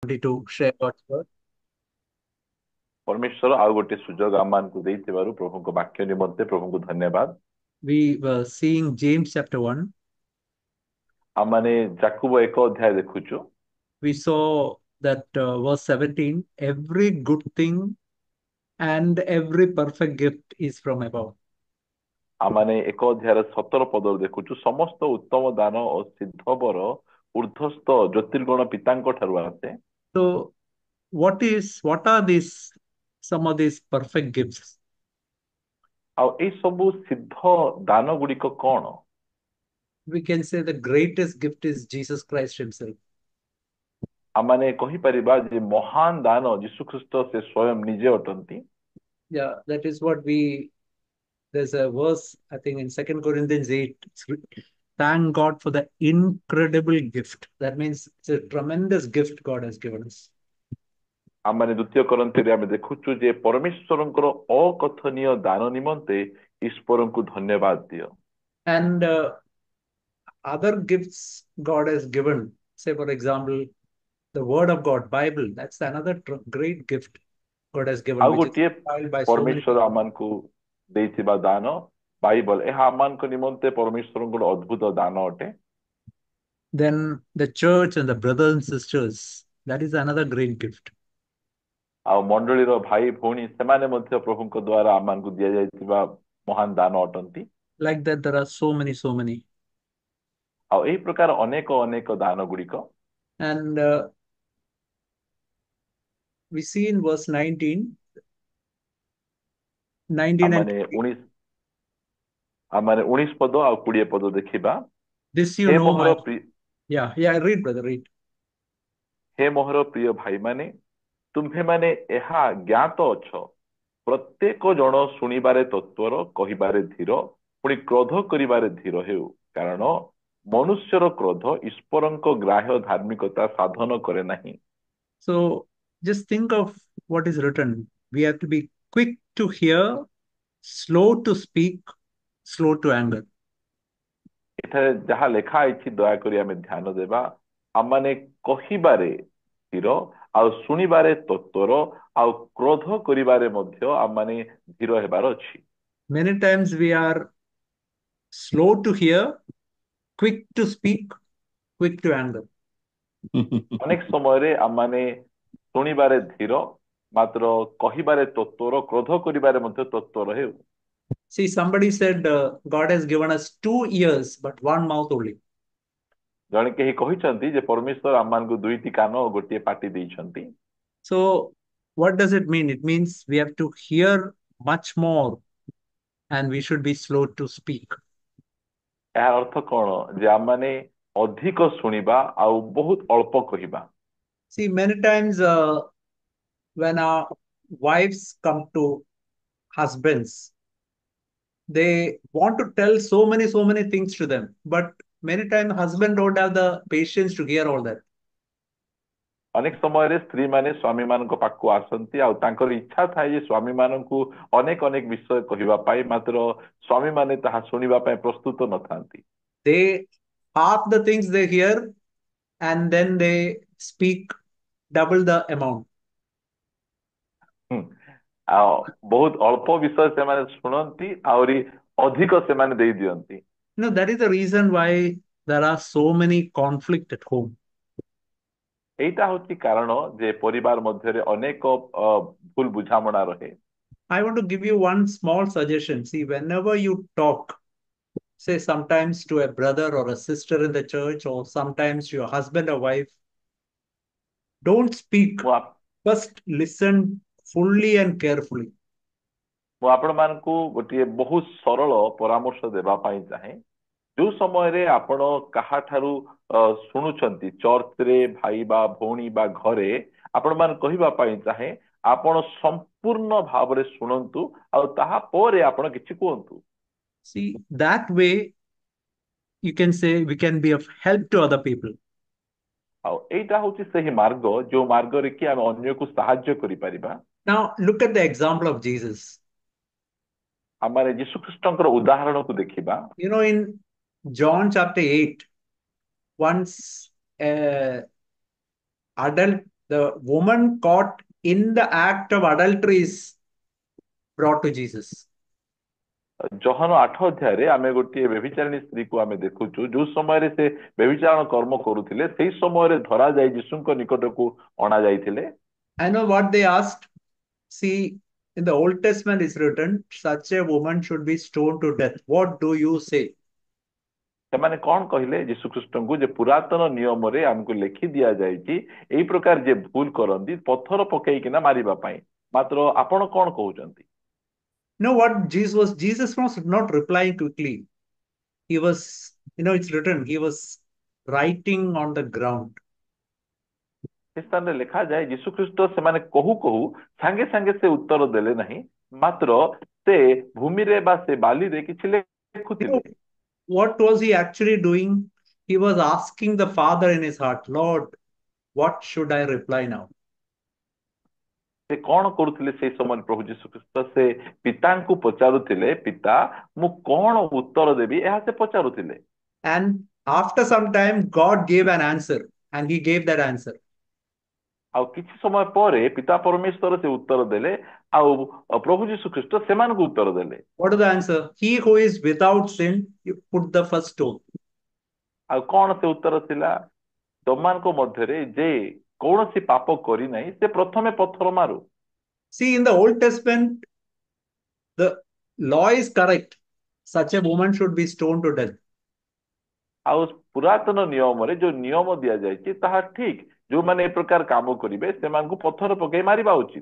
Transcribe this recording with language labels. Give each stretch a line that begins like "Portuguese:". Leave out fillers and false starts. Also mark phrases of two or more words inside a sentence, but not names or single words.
English: To share God's word.
Odia: ପରମେଶ୍ୱର ଆଉ ଗୋଟେ ସୁଯୋଗ ଆମ ମାନକୁ ଦେଇଥିବାରୁ ପ୍ରଭୁକୋ ବାକ୍ୟ ନିମନ୍ତେ ପ୍ରଭୁକୋ ଧନ୍ୟବାଦ।
English: We were seeing James chapter 1.
Odia: ଆମ ମାନେ ଯାକୁବ ଏକ ଅଧ୍ୟାୟ ଦେଖୁଛୁ।
English: We saw that verse 17, every good thing and every perfect gift is from above.
Odia: ଆମ ମାନେ ଏକ ଅଧ୍ୟାୟ 17 ପଦ ଦେଖୁଛୁ, ସମସ୍ତ ଉତ୍ତମ ଦାନ ଔର ସିଦ୍ଧ ବର ଊର୍ଦ୍ଧ୍ୱସ୍ଥ ଜ୍ୟୋତିର୍ଗଣ ପିତାଙ୍କ ଠାରୁ ଆସେ।
English: So, what are these some of these perfect gifts?
Odia: ଆ ଏ ସବୁ ସିଦ୍ଧ ଦାନ ଗୁଡ଼ିକ କୌଣ?
English: We can say the greatest gift is Jesus Christ Himself.
Odia: ଆମ ମାନେ କହି ପାରିବା ଯେ ମହାନ ଦାନ ଯୀଶୁ ଖ୍ରୀଷ୍ଟ ସେ ସ୍ୱୟଂ ନିଜେ ଅଟନ୍ତି।
English: Yeah, that is what there's a verse, I think in 2 Corinthians 8. Thank God for the incredible gift. That means it's a tremendous gift God has given us.
Odia: ଆମ ମାନେ ଦ୍ୱିତୀୟ କରନ୍ଥୀ ଆମ ଦେଖୁଛୁ ଯେ ପରମେଶ୍ୱରଙ୍କର ଅକଥନୀୟ ଦାନ ନିମନ୍ତେ ଈଶ୍ୱରଙ୍କୁ ଧନ୍ୟବାଦ ଦିଅ।
English: And other gifts God has given, say for example, the Word of God, Bible, that's another great gift God has given, आउ which is गोटे compiled by so many परमेश्वर people.
Odia: ଆମକୋ ଦେଇଥିବା ଦାନ ବାଇବେଲ ଏହା ଆମକୋ ନିମନ୍ତେ ପରମେଶ୍ୱରଙ୍କର ଅଦ୍ଭୁତ ଦାନ ଅଟେ।
English: Then the church and the brothers and sisters, that is another great gift.
Odia: ଆ ମଣ୍ଡଳୀର ଭାଇ ଭଉଣୀ ସେମାନେ ମଧ୍ୟ ପ୍ରଭୁଙ୍କ ଦ୍ୱାରା ଆମକୋ ଦିଆ ଯାଇଥିବା ମହାନ ଦାନ ଅଟନ୍ତି।
English: Like that, there are so many, so many.
Odia: ଆ ଏହି ପ୍ରକାର ଅନେକ ଅନେକ ଦାନ ଗୁଡ଼ିକ
English: And we see in verse 19, 19 and आमाने 20,
Odia: 19 ଆମାନେ 19 ପଦ ଆ 20 ପଦ ଦେଖିବା।
English: this you हे know, मोहर my, yeah, read, brother, read.
Odia: ହେ ମୋହର ପ୍ରିୟ ଭାଇ ମାନେ ତୁମ୍ଭେ ମାନେ ଏହା ଜ୍ଞାତ ଅଛ ପ୍ରତ୍ୟେକ ଜନ ଶୁଣିବାରେ ତତ୍ପର କହିବାରେ ଧୀର ପୁଣି କ୍ରୋଧ କରିବାରେ ଧୀର ହେଉ କାରଣ ମନୁଷ୍ୟର କ୍ରୋଧ ଈଶ୍ୱରଙ୍କ ଗ୍ରାହ୍ୟ ଧାର୍ମିକତା ସାଧନ କରେ ନାହିଁ।
English: So just think of what is written. We have to be quick to hear, slow to speak, slow to anger.
Odia: ଏଠାରେ ଯାହା ଲେଖା ହେଇଛି ଦୟାକରି ଆମେ ଧ୍ୟାନ ଦେବା। ଆମମାନେ କହିବାରେ ଧୀର ଆଉ ଶୁଣିବାରେ ତତ୍ପର ଆଉ କ୍ରୋଧ କରିବାରେ ମଧ୍ୟ ଆମମାନେ ଧୀର ହେବାର ଅଛି।
English: Many times we are slow to hear, quick to speak, quick to anger.
Odia: ଅନେକ ସମୟରେ ଆମମାନେ ଶୁଣିବାରେ ଧୀର ମାତ୍ର କହିବାରେ ତତ୍ପର କ୍ରୋଧ କରିବାରେ ମଧ୍ୟ ତତ୍ପର ହେଉ।
English: See, somebody said God has given us 2 ears, but one mouth only.
Odia: ଜଣେ କେହି କହିଛନ୍ତି ଯେ ପରମେଶ୍ୱର ଆମମାନଙ୍କୁ ଦୁଇଟି କାନ ଓ ଗୋଟିଏ ପାଟି ଦେଇଛନ୍ତି।
English: So, what does it mean? It means we have to hear much more and we should be slow to speak.
Odia: ଏହାର ଅର୍ଥ କଣ ଯେ ଆମମାନେ ଅଧିକ ଶୁଣିବା ଆଉ ବହୁତ ଅଳ୍ପ କହିବା।
English: See, many times when our wives come to husbands, they want to tell so many things to them, but many times husband don't have the patience to hear all that.
Odia: ଅନେକ ସମୟରେ ସ୍ତ୍ରୀ ମାନେ ସ୍ୱାମୀ ମାନଙ୍କ ପାଖକୁ ଆସନ୍ତି ଆଉ ତାଙ୍କର ଇଚ୍ଛା ଥାଏ ଯେ ସ୍ୱାମୀ ମାନଙ୍କୁ ଅନେକ ଅନେକ ବିଷୟ କହିବା ପାଇଁ ମାତ୍ର ସ୍ୱାମୀ ମାନେ ତାହା ଶୁଣିବା ପାଇଁ ପ୍ରସ୍ତୁତ ନଥାନ୍ତି।
English: They half the things they hear and then they speak double the amount. ହୁଁ।
Odia: ଆଉ ବହୁତ ଅଳ୍ପ ବିଷୟ ସେମାନେ ଶୁଣନ୍ତି ଆହୁରି ଅଧିକ ସେମାନେ ଦେଇ ଦିଅନ୍ତି।
English: That is the reason why there are so many conflict at home.
Odia: ଏଇଟା ହଉଛି କାରଣ ଯେ ପରିବାର ମଧ୍ୟରେ ଅନେକ ଭୁଲ ବୁଝାମଣା ରହେ।
English: I want to give you one small suggestion. See, whenever you talk, say sometimes to a brother or a sister in the church, or sometimes to your husband or wife, don't speak.
Odia: ମୁଁ ଆପ-
English: First listen fully and carefully.
Odia: ମୁଁ ଆପଣ ମାନଙ୍କୁ ଗୋଟିଏ ବହୁତ ସରଳ ପରାମର୍ଶ ଦେବା ପାଇଁ ଚାହେଁ। ଯୋଉ ସମୟରେ ଆପଣ କାହାଠାରୁ ଶୁଣୁଛନ୍ତି ଚର୍ଚ୍ଚରେ ଭାଇ ବା ଭଉଣୀ ବା ଘରେ ଆପଣ ମାନେ କହିବା ପାଇଁ ଚାହେଁ ଆପଣ ସମ୍ପୂର୍ଣ୍ଣ ଭାବରେ ଶୁଣନ୍ତୁ ଆଉ ତାହା ପରେ ଆପଣ କିଛି କୁହନ୍ତୁ।
English: See, that way you can say we can be of help to other people.
Odia: ଆଉ ଏଇଟା ହଉଛି ସେହି ମାର୍ଗ ଯୋଉ ମାର୍ଗରେ କି ଆମେ ଅନ୍ୟକୁ ସାହାଯ୍ୟ କରିପାରିବା।
English: Now, look at the example of Jesus.
Odia: ଆମେ ଯୀଶୁ ଖ୍ରୀଷ୍ଟଙ୍କର ଉଦାହରଣକୁ ଦେଖିବା।
English: In John chapter 8, once a adult The woman caught in the act of adultery is brought to Jesus.
Odia: ଜହନ 8 ଅଧ୍ୟାୟରେ ଆମେ ଗୋଟିଏ ବ୍ୟଭିଚାରିଣୀ ସ୍ତ୍ରୀକୁ ଆମେ ଦେଖୁଛୁ ଯୋଉ ସମୟରେ ସେ ବ୍ୟଭିଚାରଣ କର୍ମ କରୁଥିଲେ ସେଇ ସମୟରେ ଧରା ଯାଇ ଯୀଶୁଙ୍କ ନିକଟକୁ ଅଣା ଯାଇଥିଲେ।
English: I know what they asked. See, in the Old Testament is written, such a woman should be stoned to death. What do you say?
Odia: ସେମାନେ କଣ କହିଲେ ଯୀଶୁଖ୍ରୀଷ୍ଟଙ୍କୁ ଯେ ପୁରାତନ ନିୟମରେ ଆମକୁ ଲେଖି ଦିଆଯାଇଛି ଏଇ ପ୍ରକାର ଯେ ଭୁଲ କରନ୍ତି ପଥର ପକେଇକିନା ମାରିବା ପାଇଁ, ମାତ୍ର ଆପଣ କଣ କହୁଛନ୍ତି?
English: You know what Jesus was not replying quickly. He was, it's written, he was writing on the ground.
Odia: ସେ ସ୍ଥାନରେ ଲେଖାଯାଏ ଯୀଶୁଖ୍ରୀଷ୍ଟ ସେମାନେ କହୁ କହୁ ସାଙ୍ଗେ ସାଙ୍ଗେ ସେ ଉତ୍ତର ଦେଲେ ନାହିଁ, ମାତ୍ର ସେ ଭୂମିରେ ବା ସେ ବାଲିରେ କିଛି
English: You know,
Odia: ଲେଖୁଥିଲେ।
English: what was he actually doing? He was asking the Father in his heart, Lord, what should I reply now?
Odia: ସେ କଣ କରୁଥିଲେ ସେଇ ସମୟରେ ପ୍ରଭୁ ଯୀଶୁଖ୍ରୀଷ୍ଟ ସେ ପିତାଙ୍କୁ ପଚାରୁଥିଲେ, ପିତା ମୁଁ କଣ ଉତ୍ତର ଦେବି ଏହା ସେ ପଚାରୁଥିଲେ।
English: And after some time, God gave an answer, and he gave that answer.
Odia: ଆଉ କିଛି ସମୟ ପରେ ପିତା ପରମେଶ୍ୱର ସେ ଉତ୍ତର ଦେଲେ ଆଉ ପ୍ରଭୁ ଯୀଶୁଖ୍ରୀଷ୍ଟ ସେମାନଙ୍କୁ ଉତ୍ତର ଦେଲେ।
English: What is the answer? He who is without sin, you put the first stone.
Odia: ଆଉ କଣ ସେ ଉତ୍ତର ଥିଲା? ତମମାନଙ୍କ ମଧ୍ୟରେ ଯେ କୌଣସି ପାପ କରିନାହିଁ ସେ ପ୍ରଥମେ ପଥର ମାରୁ।
English: See, in the Old Testament, the law is correct. Such a woman should be stoned to death.
Odia: ଆଉ ପୁରାତନ ନିୟମରେ ଯୋଉ ନିୟମ ଦିଆଯାଇଛି ତାହା ଠିକ, ଯୋଉମାନେ ଏ ପ୍ରକାର କାମ କରିବେ ସେମାନଙ୍କୁ ପଥର ପକେଇ ମାରିବା ଉଚିତ।